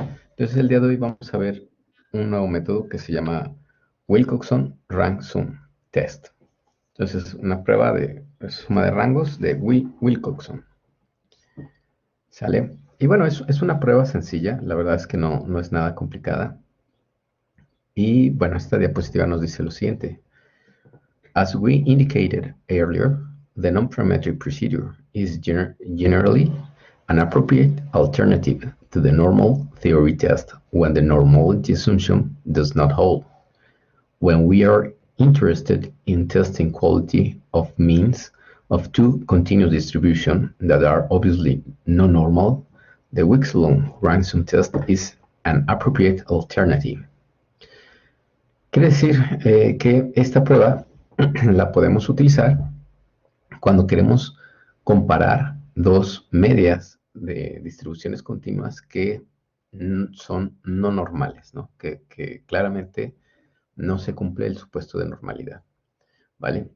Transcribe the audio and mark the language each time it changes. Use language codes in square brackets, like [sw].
[es] Entonces, el día de hoy vamos a ver un nuevo método que se llama Wilcoxon Rank Sum Test. Entonces, una prueba de suma de rangos de Wilcoxon. ¿Sale? Y bueno, es una prueba sencilla, la verdad es que no es nada complicada. Y bueno, esta diapositiva nos dice lo siguiente. [en] As we indicated earlier, the non-parametric procedure is generally an appropriate alternative to the normal theory test when the normality assumption does not hold. When we are interested in testing quality of means of two continuous distributions that are obviously non-normal, the Wixelon ransom test is an appropriate alternative. [es] Quiere decir que esta prueba la podemos utilizar cuando queremos comparar dos medias de distribuciones continuas que son no normales, ¿no? Que claramente no se cumple el supuesto de normalidad, ¿vale?